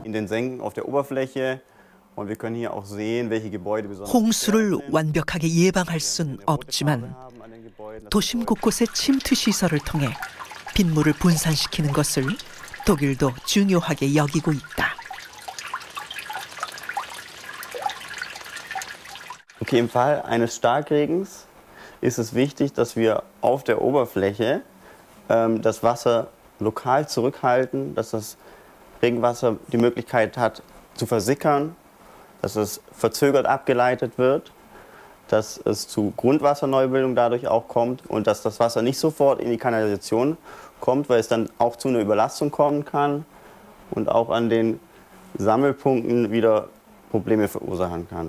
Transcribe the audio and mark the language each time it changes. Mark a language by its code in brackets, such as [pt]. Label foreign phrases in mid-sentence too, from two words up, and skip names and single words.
[ko] 홍수를 완벽하게 예방할 순 없지만 도심 곳곳의 침투 시설을 통해 빗물을 분산시키는 것을 독일도 중요하게 여기고 있다. [de] Okay, im Fall eines Starkregens ist es wichtig, dass wir auf der Oberfläche das Wasser lokal zurückhalten, dass das Regenwasser die Möglichkeit hat zu versickern, dass es verzögert abgeleitet wird, dass es zu Grundwasserneubildung dadurch auch kommt und dass das Wasser nicht sofort in die Kanalisation kommt, weil es dann auch zu einer Überlastung kommen kann und auch an den Sammelpunkten wieder Probleme verursachen kann.